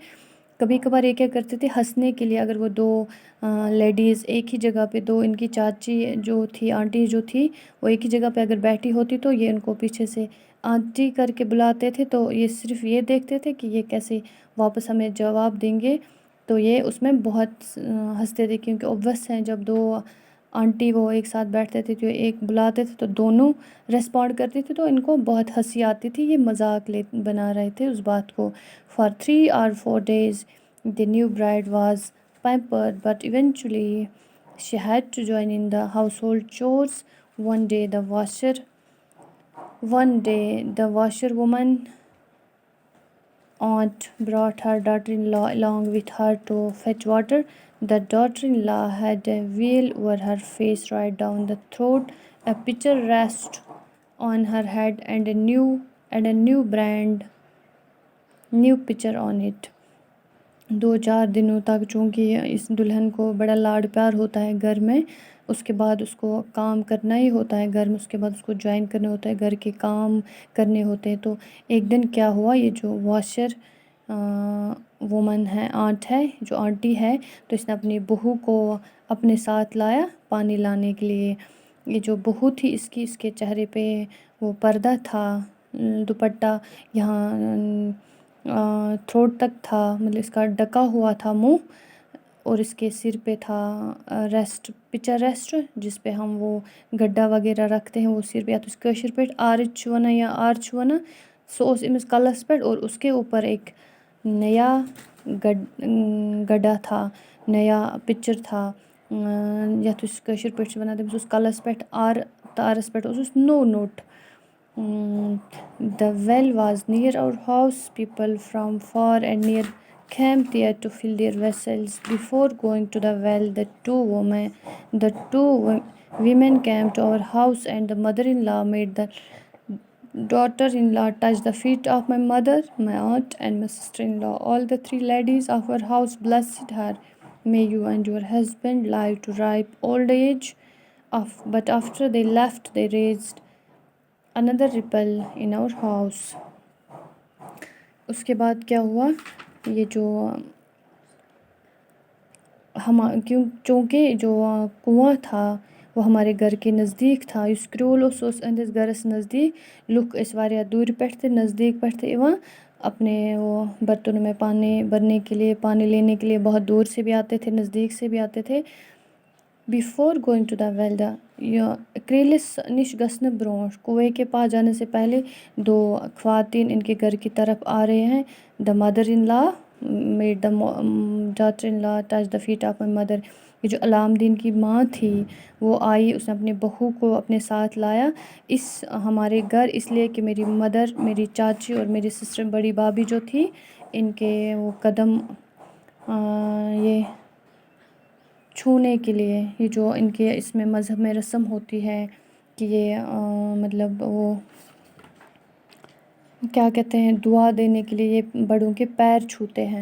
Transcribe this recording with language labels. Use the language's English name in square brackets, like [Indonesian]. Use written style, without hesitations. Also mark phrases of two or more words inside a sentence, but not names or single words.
[Urdu] کبھی کبھار یہ کیا کرتے تھے ہنسنے کے لیے، اگر وہ دو لیڈیز ایک ہی جگہ پہ، دو ان کی چاچی جو تھی آنٹی جو تھی وہ ایک ہی جگہ پہ اگر بیٹھی ہوتی تو یہ ان کو پیچھے سے آنٹی کر کے بلاتے تھے، تو یہ صرف یہ دیکھتے تھے کہ یہ کیسے واپس ہمیں جواب دیں گے، تو یہ اس میں بہت ہنستے تھے کیونکہ اوبویس ہیں جب دو آنٹی وہ ایک ساتھ بیٹھتے تھے جو ایک بلاتے تھے تو دونوں ریسپونڈ کرتی تھی تو ان کو بہت ہنسی آتی تھی، یہ مذاق بنا رہے تھے اس بات کو۔ [English] For 3 or 4 days the new bride was pampered, but eventually she had to join in the household chores. One day the washerwoman aunt brought her daughter-in-law along with her to fetch water. The daughter-in-law had a veil over her face right down the throat, a pitcher rested on her head, and a new pitcher on it. [Urdu] 2-4 دنوں تک چونکہ اس دلہن کو بڑا لاڈ پیار ہوتا ہے گھر میں، اس کے بعد اس کو کام کرنا ہی ہوتا ہے گھر میں، اس کے بعد اس کو جوائن کرنا ہوتا ہے، گھر کے کام کرنے ہوتے ہیں، تو ایک دن کیا ہوا، یہ جو واشر وومن ہے آنٹ ہے جو آنٹی ہے، تو اس نے اپنی بہو کو اپنے ساتھ لایا پانی لانے کے لیے۔ یہ جو بہو تھی اس کے چہرے پہ وہ پردہ تھا، دوپٹہ یہاں تھروٹ تک تھا، مطلب اس کا ڈکا ہوا تھا منہ، اور اس کے سر پہ تھا پچر ریسٹ جس پہ ہم وہ گڈھا وغیرہ رکھتے ہیں، وہ سر پہ یا تو [Kashmiri] کٲشِر پٲٹھۍ آرٕچ چھُ وَنان یا آر چھُ وَنان، سُہ اوس أمِس کَلَس پٮ۪ٹھ [Urdu] اور اس کے اوپر ایک نیا گڈھا تھا، نیا پچر تھا [Kashmiri] یَتھ أسۍ کٲشِر پٲٹھۍ چھِ وَنان تٔمِس اوس کَلَس پٮ۪ٹھ تارَس پٮ۪ٹھ اوسُس نوٚو نوٚٹ۔ [English] The well was near our house. People from far and near came there to fill their vessels. Before going to the well, the two women came to our house, and the mother-in-law made daughter-in-law touched the feet of my mother, my aunt, and my sister-in-law. All the three ladies of our house blessed her. May you and your husband live to ripe old age. But after they left, they raised another ripple in our house. [Urdu] اس کے بعد کیا ہوا، یہ جو چونکہ جو کنواں تھا وہ ہمارے گھر کے نزدیک تھا، [Kashmiri] یُس کرٛول اوس سُہ اوس أہنٛدِس گَرَس نزدیٖک. لُکھ ٲسۍ واریاہ دوٗرِ پٮ۪ٹھ تہِ نزدیٖک پٮ۪ٹھ تہِ یِوان [Urdu] اپنے وہ برتنوں میں پانی بھرنے کے لیے، پانی لینے کے لیے. بہت دور سے بھی آتے تھے، نزدیک سے بھی آتے تھے. [English] Before going to the well, [Kashmiri] یہ کرٛیلِس نِش گژھنہٕ برونٛٹھ، [Urdu] کنویں کے پاس جانے سے پہلے دو خواتین ان کے گھر کی طرف آ رہے ہیں. [English] The mother in law made the daughter in law touch the feet of my mother. [Urdu] یہ جو علام دین کی ماں تھی وہ آئی، اس نے اپنی بہو کو اپنے ساتھ لایا ہمارے گھر، اس لیے کہ میری مدر، میری چاچی اور میری سسٹر بڑی بھابھی جو تھی، ان کے وہ قدم یہ چھونے کے لیے، یہ جو ان کے اس میں مذہب میں رسم ہوتی ہے کہ یہ مطلب وہ کیا کہتے ہیں، دعا دینے کے لیے یہ بڑوں کے پیر چھوتے ہیں.